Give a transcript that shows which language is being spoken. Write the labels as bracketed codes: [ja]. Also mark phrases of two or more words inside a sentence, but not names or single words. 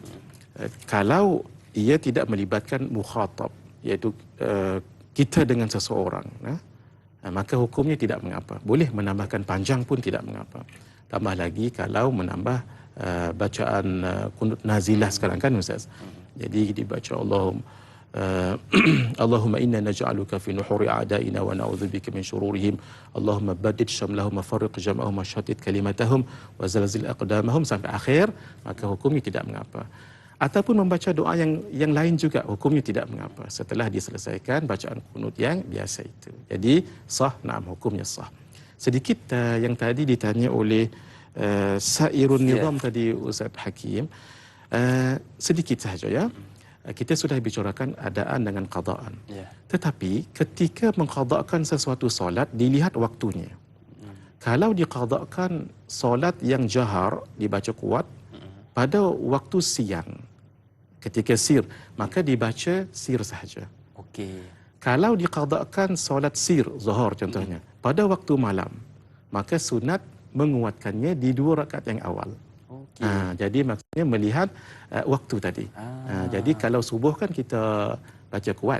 [ms] Kalau ia tidak melibatkan mukhatab, iaitu kita dengan seseorang, maka hukumnya tidak mengapa. Boleh menambahkan panjang pun tidak mengapa. Tambah lagi kalau menambah bacaan kunut nazilah sekarang kan Ustaz. Jadi dibaca [ar] اللهم إنا نجعلك في نحور أعدائنا ونعوذ بك من شرورهم. اللهم بدد شملهم وفرق جمعهم وشتت كلمتهم وزلزل أقدامهم [ms] sampai akhir, maka hukumnya tidak mengapa. Ataupun membaca doa yang lain juga, hukumnya tidak mengapa setelah diselesaikan bacaan kunut yang biasa itu. Jadi sah, hukumnya sah. Sedikit yang tadi ditanya oleh Sairun Nizam tadi Ustaz Hakim, sedikit sahaja ya. Kita sudah bicarakan adaan dengan qadaan. Tetapi ketika mengqadakan sesuatu solat, dilihat waktunya. Kalau diqadakan solat yang jahar, dibaca kuat, pada waktu siang, ketika sir, maka dibaca sir sahaja. Kalau diqadakan solat sir, zuhur contohnya, pada waktu malam, maka sunat menguatkannya di 2 rakaat yang awal. Jadi maksudnya melihat waktu tadi. Jadi kalau subuh kan kita baca kuat.